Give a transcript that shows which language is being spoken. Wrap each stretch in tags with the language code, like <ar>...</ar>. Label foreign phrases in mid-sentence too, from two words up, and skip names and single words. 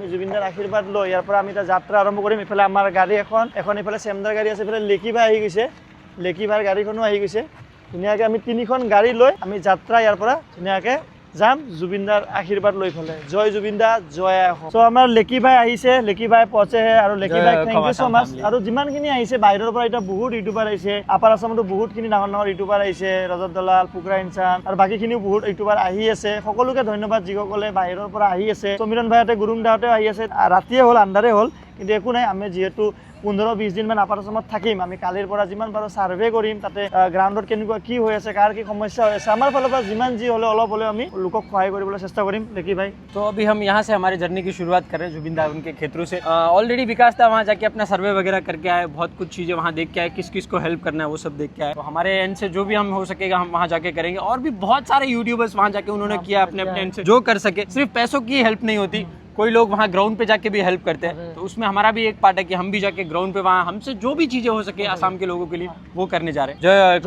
<as>জুবিন দাৰ আশীৰ্বাদ লৈ ইয়াৰ পৰা আমি যাত্ৰা আৰম্ভ কৰিম ইফালে আমাৰ গাড়ী এখন ইফালে চেমদাৰ গাড়ী আছে ইফালে লেকিভাই আহি গৈছে লেকিভাইৰ গাড়ীখনো আহি গৈছে ধুনীয়াকে আমি 3খন গাড়ী লৈ আমি যাত্ৰা ইয়াৰ পৰা ধুনীয়াকে যাম জুবিনদাৰ আশীৰ্বাদ লৈ ফেলে জয় জুবিনদা জয় অসম সো আমাৰ লেকিভাই আহিছে লেকিভাই পচেহে আৰু লেকিভাই</as> <en>thank you so much</en> <as>আৰু যিমানখিনি আহিছে বাহিৰৰ পৰা এটা বহুত ইউটিউবাৰ আহিছে আপাৰ আসামতো বহুতখিনি ডাঙৰ ডাঙৰ ইউটিউবাৰ আহিছে ৰজত দলাল পুকৰা ইনচান আৰু বাকীখিনিও বহুত ইউটিউবাৰ আহি আছে সকলোকে ধন্যবাদ যিসকলে বাহিৰৰ পৰা আহি আছে সমীৰণ ভাইহঁতে গুৰুং দাহঁতেও আহি আছে ৰাতিয়ে হ'ল আন্ধাৰে হ'ল কিন্তু একো নাই আমি যিহেতু 15-20 দিনমান আপাৰ আসামত থাকিম আমি কালিৰ পৰা যিমান পাৰো সাৰ্ভে কৰিম তাতে গ্ৰাউণ্ডত কেনেকুৱা কি হৈ আছে কাৰ কি সমস্যা হৈ আছে আমাৰ ফালৰ পৰা যিমান যি হলে অলপ হলে আমি লোকক সহায় কৰিবলৈ চেষ্টা কৰিম দেখি ভাই</as> <hi>तो अभी हम यहाँ से हमारी जर्नी की शुरुआत कर रहे हैं जुबिन दा उनके क्षेत्रों से ऑलरेडी विकास था वहाँ जाके अपना सर्वे वगैरह करके आए बहुत कुछ चीज़ें वहाँ देख के आए किस किस को हेल्प करना है वो सब देख के आए तो हमारे एंड से जो भी हम हो सकेगा हम वहाँ जाके करेंगे और भी बहुत सारे यूट्यूबर्स वहाँ जाके उन्होंने किया अपने अपने एंड से जो कर सके सिर्फ पैसों की हेल्प नहीं होती कोई लोग वहाँ ग्राउंड पे जाके भी हेल्प करते हैं तो उसमें हमारा भी एक पार्ट है कि हम भी जाके ग्राउंड पे वहाँ हमसे जो भी चीज़ें हो सके आसाम के लोगों के लिए वो करने जा रहे हैं जय</hi>